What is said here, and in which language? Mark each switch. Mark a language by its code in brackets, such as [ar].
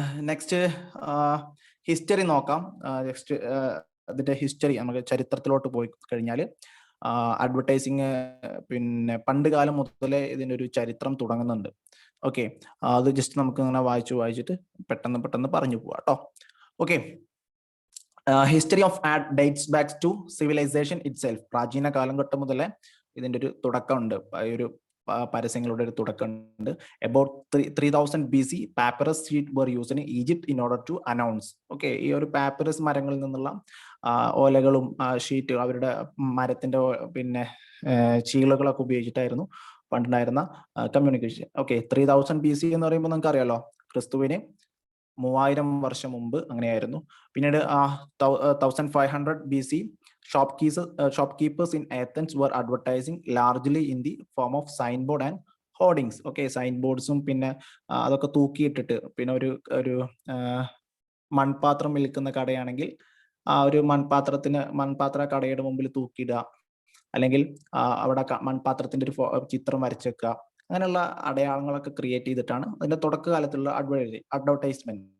[ml] Next history നോക്കാം. Next അതിന്റെ history, നമുക്ക് ചരിത്രത്തിലോട്ട് പോയി കഴിഞ്ഞാൽ അഡ്വർടൈസിങ് പിന്നെ പണ്ട് കാലം മുതലേ ഇതിൻ്റെ ഒരു ചരിത്രം തുടങ്ങുന്നുണ്ട്. ഓക്കെ, അത് ജസ്റ്റ് നമുക്ക് ഇങ്ങനെ വായിച്ചിട്ട് പെട്ടെന്ന് പറഞ്ഞു പോവാം കേട്ടോ. [en] Okay, history of ad dates back to civilization itself. [ml] പ്രാചീന കാലഘട്ടം മുതലേ ഇതിന്റെ ഒരു തുടക്കമുണ്ട്, ഒരു പരസ്യങ്ങളുടെ ഒരു തുടക്കമുണ്ട്. [en] About 3000 BC, papyrus sheet were used in Egypt in order to announce. [ml] Okay, ഈ ഒരു പാപ്പിറസ് മരങ്ങളിൽ നിന്നുള്ള ഓലകളും ഷീറ്റ്, അവരുടെ മരത്തിന്റെ പിന്നെ ചീളുകളൊക്കെ ഉപയോഗിച്ചിട്ടായിരുന്നു പണ്ടുണ്ടായിരുന്ന കമ്മ്യൂണിക്കേഷൻ. ഓക്കെ, 3000 BC എന്ന് പറയുമ്പോൾ നിങ്ങൾക്ക് അറിയാലോ, ക്രിസ്തുവിന് 3000 വർഷം മുമ്പ് അങ്ങനെയായിരുന്നു. പിന്നീട് [en] 1500 BC, shopkeepers in Athens were advertising largely in the form of signboard and hoardings. [ml] Okay, sign ബോർഡ്സും പിന്നെ അതൊക്കെ തൂക്കിയിട്ടിട്ട്, പിന്നെ ഒരു മൺപാത്രം വിൽക്കുന്ന കടയാണെങ്കിൽ ആ ഒരു മൺപാത്ര കടയുടെ മുമ്പിൽ തൂക്കിയിടുക, അല്ലെങ്കിൽ അവിടെ മൺപാത്രത്തിന്റെ ഒരു ചിത്രം വരച്ചേക്കുക, അങ്ങനെയുള്ള അടയാളങ്ങളൊക്കെ ക്രിയേറ്റ് ചെയ്തിട്ടാണ് അതിന്റെ തുടക്കകാലത്തുള്ള അഡ്വർടൈസ്മെന്റ്.